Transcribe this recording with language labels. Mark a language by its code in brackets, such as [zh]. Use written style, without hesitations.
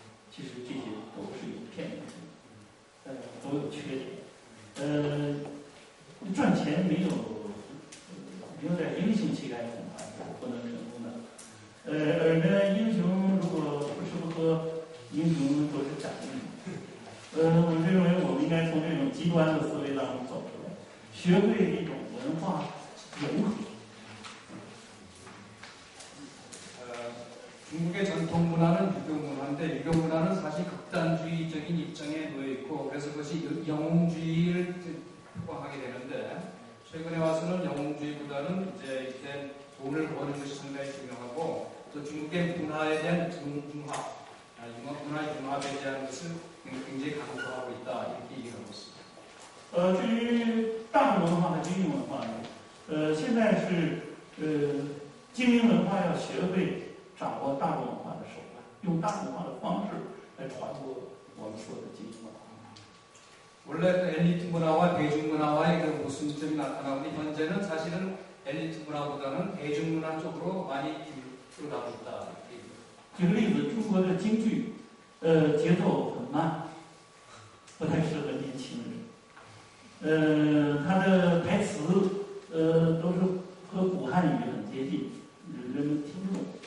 [zh] 其实这些都是有骗人的。都有缺点，赚钱没有点英雄气概恐怕是不能成功的。而呢，英雄如果不吃不喝，英雄都是假英雄。我认为我们应该从这种极端的思维当中走出来，学会一种文化融合。 [ko] 중국의 전통 문화는 유교 문화인데 유교 문화는 사실 극단주의적인 입장에 놓여 있고 그래서 그것이 영웅주의를 표방하게 되는데 최근에 와서는 영웅주의보다는 이제 돈을 버는 것이 상당히 중요하고 또 중국의 문화에 대한 문화의 융합에 대한 것을 굉장히 강조하고 있다 이렇게 얘기하고 있습니다. [zh] 至于大文化和精英文化呢，现在是精英文化要学会。掌握大众文化的手段，用大众文化的方式来传播我们说的精英文化。 [ko] 원래 엘리트 문화와 대중문화와의 그 모순점이 나타나는데 현재는 사실은 엘리트 문화보다는 대중문화 쪽으로 많이 들어가고 있다. [zh] 举个例子，中国的京剧，节奏很慢，不太适合年轻人。它的台词，都是和古汉语很接近，人们听不懂。